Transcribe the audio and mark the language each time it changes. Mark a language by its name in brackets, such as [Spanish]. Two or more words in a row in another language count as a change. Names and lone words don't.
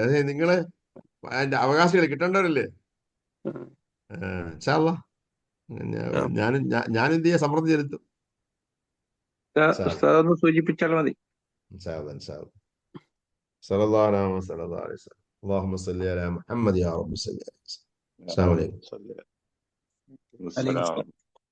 [Malayalam] അതെ, നിങ്ങള് അതിന്റെ അവകാശികൾ കിട്ടേണ്ടവരല്ലേ. [Arabic] إن شاء الله. [Malayalam] ഞാൻ എന്ത് ചെയ്യാൻ സമ്മർദ്ദം ചെലുത്തും. ഉസ്താദ് ഒന്ന് സൂചിപ്പിച്ചാൽ മതി. [Arabic] إن شاء الله إن شاء الله صلى الله عليه وسلم. اللهم صل على محمد يا رب صل عليه وسلم. السلام عليكم. السلام